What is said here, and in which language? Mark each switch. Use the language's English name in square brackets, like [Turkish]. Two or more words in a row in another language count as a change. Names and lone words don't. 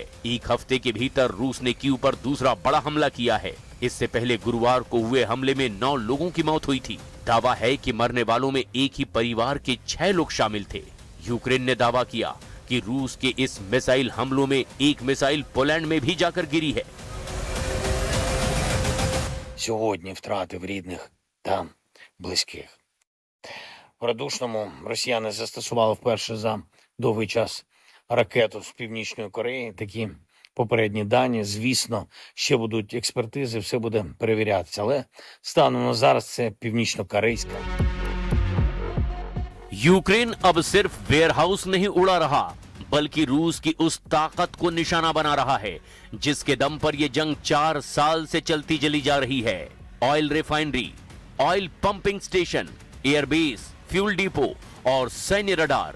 [Hindi] एक हफ्ते के भीतर रूस ने कीव पर दूसरा बड़ा हमला किया है। इससे पहले गुरुवार को हुए हमले में 9 लोगों की मौत हुई थी। दावा है कि मरने वालों में एक ही परिवार के 6 लोग शामिल थे। यूक्रेन ने दावा किया कि रूस के इस मिसाइल हमलों में एक मिसाइल पोलैंड में भी जाकर गिरी है। [Ukrainian] Сьогодні втратив рідних та близьких. В Радушному росіяни застосували вперше за довгий час ракету з Північної Кореї. Такі попередні дані, звісно, ще будуть експертизи, все буде перевірятися. Але станом на зараз це північно-корейська. [Hindi] यूक्रेन अब सिर्फ वेयरहाउस नहीं उड़ा रहा, बल्कि रूस की उस ताकत को निशाना बना रहा है जिसके दम पर यह जंग 4 साल से चलती चली जा रही है। [English] oil refinery, oil pumping station, airbase, fuel depot [Hindi] और सैन्य [English] रडार।